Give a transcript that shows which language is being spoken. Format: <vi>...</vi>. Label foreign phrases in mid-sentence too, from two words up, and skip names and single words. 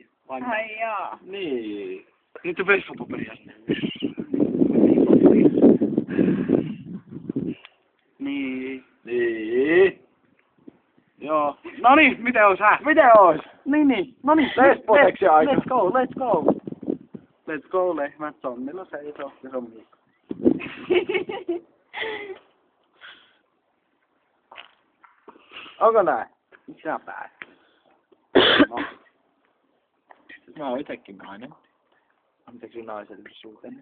<fi>Ai jaa. Niin. Nyt on vessapaperia sinne. Niin. Joo. Noniin, miten ois Miten ois? Niin. Noniin. Lesboseksi aika.</fi> <en>Let's go. Let's go,</en> <fi>lehmät sonnilla seisoo ja se on Miikka. Onko näin? Sä pääset. No. Mä oon itekin nainen. Anteeksi naisellisuuteni.</fi>